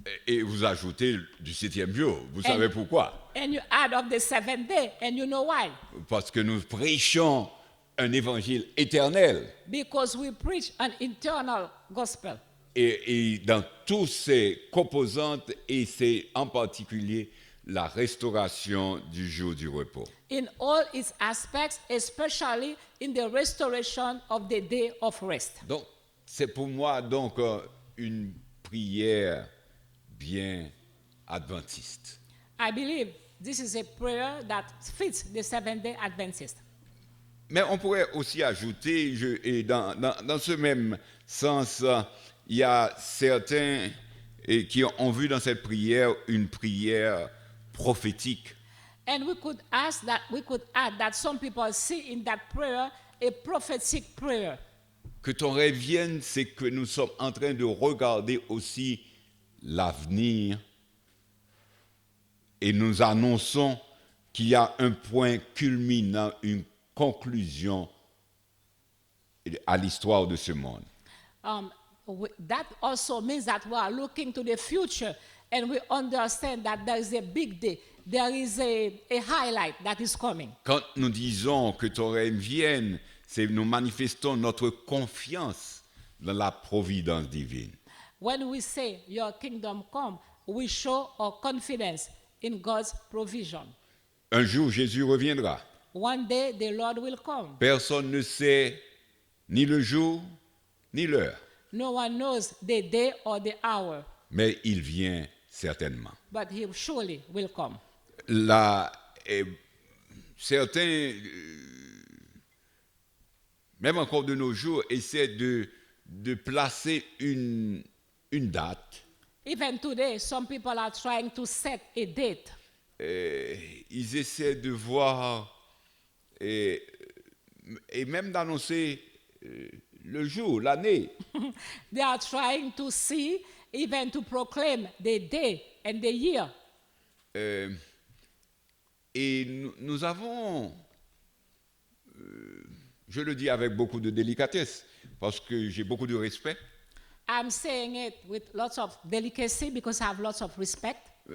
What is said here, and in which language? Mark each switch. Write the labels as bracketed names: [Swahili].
[French] Et vous ajoutez du 7e jour. Vous savez pourquoi? [English] And you add up the seventh day, and you know why? [French] Parce que nous prêchons un évangile éternel. [English] Because we preach an eternal gospel. [French] Et dans tous ses composantes, et c'est en particulier la restauration du jour du repos. [English] In all its aspects, especially in the restoration of the day of rest. [French] Donc, c'est pour moi donc une prière bien adventiste. [English] I believe this is a prayer that fits the Seventh-day Adventist. [French] Mais on pourrait aussi ajouter, et dans ce même sens, il y a certains qui ont vu dans cette prière une prière prophétique. [English] And we could add that some people see in that prayer a prophetic prayer. [French] Que ton rêve vienne, c'est que nous sommes en train de regarder aussi l'avenir et nous annonçons qu'il y a un point culminant, une conclusion à l'histoire de ce monde. [English] That also means that we are looking to the future and we understand that there is a big day. There is a highlight that is coming. [French] Quand nous disons que ton règne vienne, c'est nous manifestons notre confiance dans la providence divine. [English] When we say your kingdom come, we show our confidence in God's provision. [French] Un jour, Jésus reviendra. [English] One day the Lord will come. [French] Personne ne sait ni le jour ni l'heure, [English] No one knows the day or the hour, [French] mais il vient certainement. [English] but he surely will come. [French] Là, certains, même encore de nos jours, essaient de placer une date. [English] Even today, some people are trying to set a date. [French] Ils essaient de voir et même d'annoncer le jour, l'année. [English] They are trying to see, even to proclaim the day and the year. [French] Et nous avons, je le dis avec beaucoup de délicatesse, parce que j'ai beaucoup de respect. [English] I'm saying it with lots of delicacy because I have lots of respect.